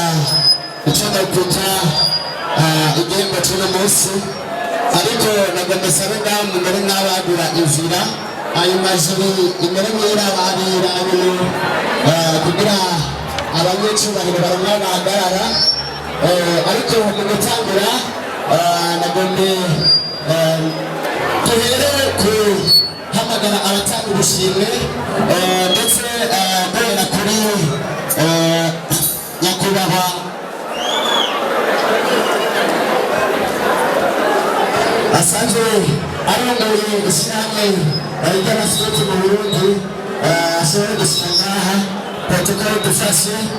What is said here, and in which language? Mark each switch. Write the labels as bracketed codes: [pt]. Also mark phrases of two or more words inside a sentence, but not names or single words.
[rn] icyo nakwita igihembo cy'uno munsi, ariko nagomba sabe ngaho mumere nk'abagura inzira ayo majiri imere nk'irababira kugira abanyacyubahiro baronka bahagarara, ariko mu gutangura nagombe tuhere ku hamagara abatanga ubushimwe ndetse guhera kuri nyakubahwa asanzwe arongoye ishyirahamwe ry'abasikoti mu Burundi, ashobora gushyira ngaha protokole dufashe,